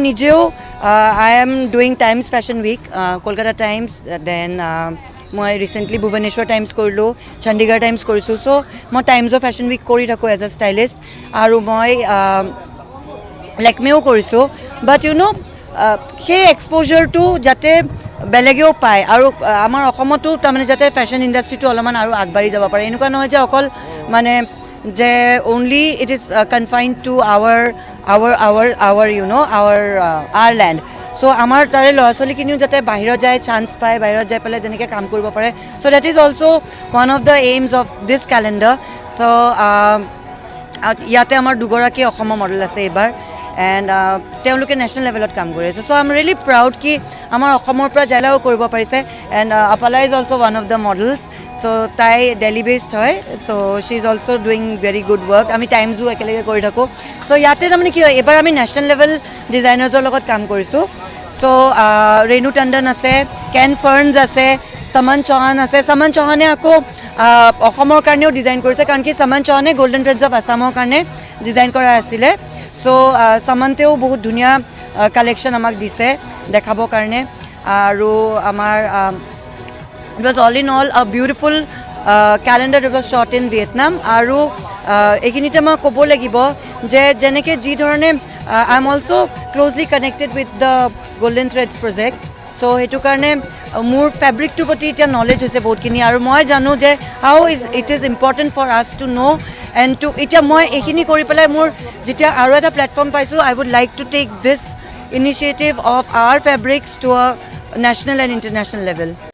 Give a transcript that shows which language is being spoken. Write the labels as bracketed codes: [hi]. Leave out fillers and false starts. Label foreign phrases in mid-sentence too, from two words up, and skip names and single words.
[as] নিজেও [en] I am doing Times Fashion Week Kolkata Times then [as] মই ৰিচেণ্টলি ভুৱনেশ্বৰ টাইমছ কৰিলোঁ চণ্ডীগড় টাইমছ কৰিছোঁ চ' মই টাইমছ অফ ফেশ্বন উইক কৰি থাকোঁ [en] as a stylist [as] আৰু মই লেকমেও কৰিছোঁ বাট সেই এক্সপ'জাৰটো যাতে বেলেগেও পায় আৰু আমাৰ অসমতো তাৰমানে যাতে [en] fashion industry [as] অলপমান আৰু আগবাঢ়ি যাব পাৰে এনেকুৱা নহয় যে অকল মানে যে [en] only it is confined to our land so [as] আমাৰ তাৰে ল'ৰা ছোৱালীখিনিও যাতে বাহিৰত যায় চান্স পায় বাহিৰত যাই পেলাই যেনেকৈ কাম কৰিব পাৰে [en] so that is also one of the aims of this calendar so [as] ইয়াতে আমাৰ দুগৰাকী অসমৰ মডেল আছে এইবাৰ এণ্ড তেওঁলোকে [en] national level [as] কাম কৰি আছে [en] so I am really proud [as] কি আমাৰ অসমৰ পৰা জিলাও কৰিব পাৰিছে [en] and Apala is also one of the models so' [as] তাই [en] Delhi based [as] হয় [en] so she is also doing very good work [as] আমি টাইমছো একেলগে কৰি থাকোঁ চ' ইয়াতে তাৰমানে কি হয় এইবাৰ আমি [en] national level designers [as] লগত কাম কৰিছোঁ চ' ৰেণু টণ্ডন আছে কেন ফাৰ্নছ আছে সমন চৌহান আছে সমন চৌহানে আকৌ অসমৰ কাৰণেও ডিজাইন কৰিছে কাৰণ কি সমন চৌহানে গল্ডেন থ্ৰেডছ অফ আছামৰ কাৰণে ডিজাইন কৰা আছিলে চ' সমন্তেও বহুত ধুনীয়া কালেকশ্যন আমাক দিছে দেখাবৰ কাৰণে আৰু আমাৰ [en] it was all in all a beautiful calendar that was shot in Vietnam [as] আৰু এইখিনিতে মই ক'ব লাগিব যে যেনেকৈ যি ধৰণে [en] I am also closely connected with the Golden Threads project so [as] সেইটো কাৰণে মোৰ ফেব্ৰিকটোৰ প্ৰতি এতিয়া নলেজ হৈছে বহুতখিনি আৰু মই জানো যে [en] how it is important for us to know and to [as] এতিয়া মই এইখিনি কৰি পেলাই মোৰ যেতিয়া আৰু এটা প্লেটফৰ্ম পাইছোঁ [en] I would like to take this initiative of our fabrics to a national and international level.